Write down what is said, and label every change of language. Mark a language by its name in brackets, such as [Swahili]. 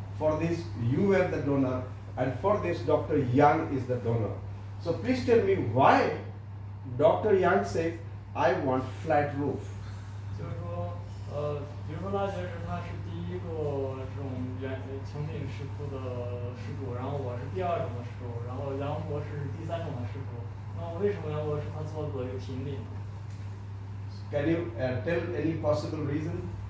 [English] For this, you were the donor, and for this, Dr. Yang is the donor. So please tell me why Dr. Yang says, I want flat roof. [Chinese] 就是说，比如说拉杰是他是第一个这种穹顶石窟的施主，然后我是第二种的施主，然后杨博是第三种的施主。那我为什么杨博是他做的有平顶？ [English] Can you tell any possible reason?